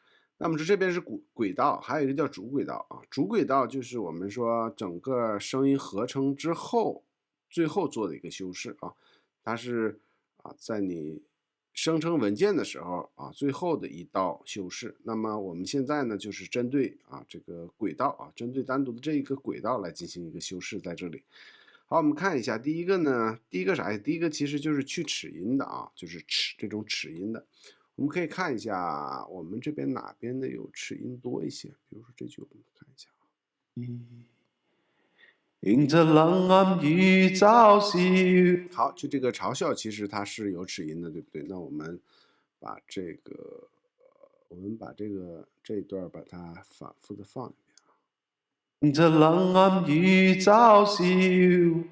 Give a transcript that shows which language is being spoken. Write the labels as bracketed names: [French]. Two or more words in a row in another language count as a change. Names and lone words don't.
[Chinese] 那麼這邊是軌道，還有一個叫主軌道主軌道就是我們說整個聲音合成之後最後做的一個修飾它是在你生成文件的時候最後的一道修飾。那麼我們現在呢就是針對這個軌道針對單獨的這一個軌道來進行一個修飾在這裡。好，我們看一下第一個呢，第一個啥呀？第一個其實就是去齒音的就是這種齒音的。我們可以看一下我們這邊哪邊的有齒音多一些，比如說這句我們看一下迎着冷暗與嘲笑。好，就這個嘲笑其實它是有齒音的，對不對？那我們把這個這一段把它反覆的放一遍迎着冷暗與嘲笑。